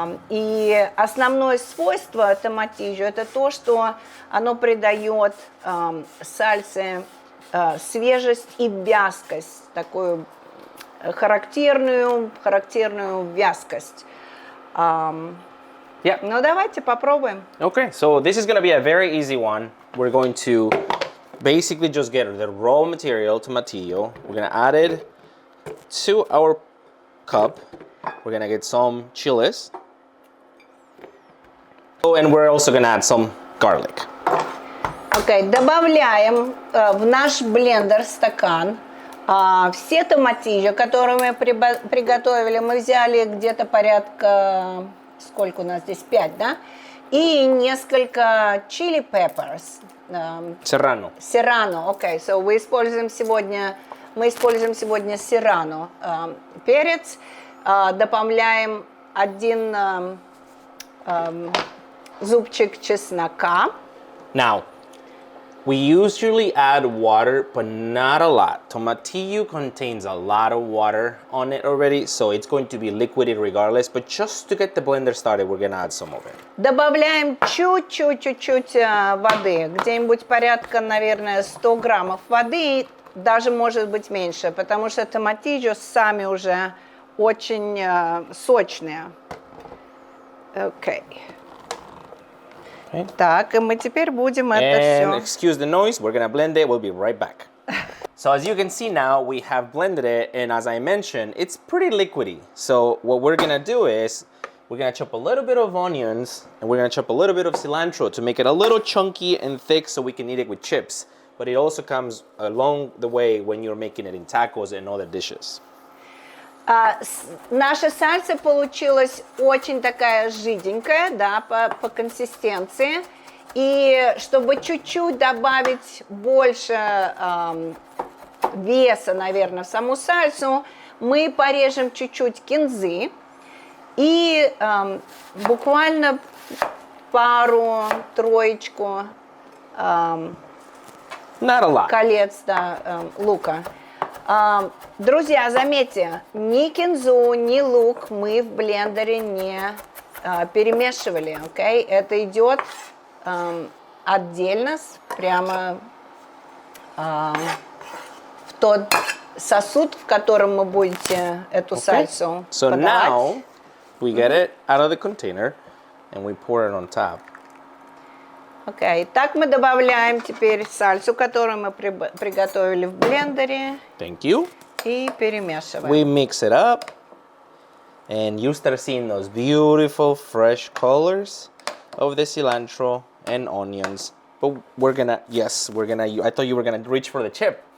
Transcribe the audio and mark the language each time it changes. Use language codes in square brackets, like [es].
[ru] И основное свойство томатильо это то, что оно придает сальсе свежесть и вязкость, такую характерную вязкость. [en] yeah. [ru] Ну, давайте попробуем. [en] Okay, so this is gonna be a very easy one. We're going to basically just get the raw material, tomatillo. We're gonna add it to our cup. We're gonna get some chiles. Oh, and we're also gonna add some garlic. [ru] Окей, добавляем в наш блендер стакан все томатильо, которые мы приготовили. Мы взяли где-то порядка, сколько у нас здесь, 5, да? И несколько [en] chili peppers. [ru] Serrano. Серрано, окей. So мы используем сегодня серрано. Перец. Добавляем 1 зубчик чеснока. [en] Now, we usually add water, but not a lot. Tomatillo contains a lot of water on it already, so it's going to be liquidy regardless. But just to get the blender started, we're gonna add some of it. [ru] Добавляем чуть-чуть воды, где-нибудь порядка, наверное, 100 граммов воды, даже может быть меньше, потому что томатильо сами уже очень сочные. Окей. Так, и мы теперь будем это [en] And excuse the noise, we're gonna blend it. We'll be right back. So as you can see now, we have blended it, and as I mentioned, it's pretty liquidy. So what we're gonna do is we're gonna chop a little bit of onions, and we're gonna chop a little bit of cilantro to make it a little chunky and thick so we can eat it with chips. But it also comes along the way when you're making it in tacos and other dishes. [ru] Наша сальса получилась очень такая жиденькая, да, по консистенции. И чтобы чуть-чуть добавить больше веса, наверное, в саму сальсу, мы порежем чуть-чуть кинзы и буквально пару-троечку колец, да, лука. Друзья, заметьте, ни кинзу, ни лук мы в блендере не перемешивали, окей? Это идет отдельно, прямо в тот сосуд, в котором вы будете эту сальсу [en] So [ru] подавать. [en] now we get it out of the container and we pour it on top. [ru] Окей, так мы добавляем теперь сальсу, которую мы приготовили в блендере. [en] Thank you. [ru] И перемешиваем. [en] We mix it up and you start seeing those beautiful fresh colors of the cilantro and onions. But we're gonna, I thought you were gonna reach for the chip.